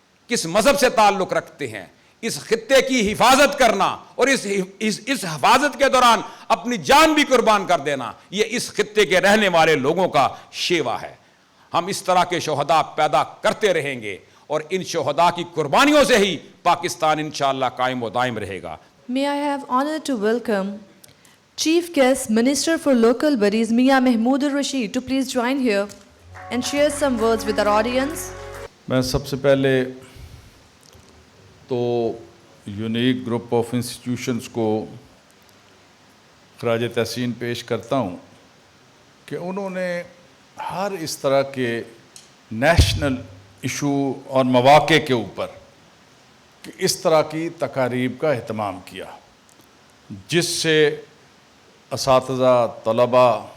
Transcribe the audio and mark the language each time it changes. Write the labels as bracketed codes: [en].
[ur] کس مذہب سے تعلق رکھتے ہیں، اس خطے کی حفاظت کرنا اور اس حفاظت کے دوران اپنی جان بھی قربان کر دینا، یہ اس خطے کے رہنے والے لوگوں کا شیوا ہے۔ ہم اس طرح کے شہداء پیدا کرتے رہیں گے، اور ان شہداء کی قربانیوں سے ہی پاکستان انشاءاللہ قائم و دائم رہے گا۔ [en] May I have honor to welcome Chief Guest Minister for Local Bodies Mia Mahmood Rashid to please join here and share some words with our audience. [ur] میں سب سے پہلے تو یونیک گروپ آف انسٹیٹیوشنز کو خراج تحسین پیش کرتا ہوں کہ انہوں نے ہر اس طرح کے نیشنل ایشو اور مواقع کے اوپر کہ اس طرح کی تقاریب کا اہتمام کیا، جس سے اساتذہ، طلباء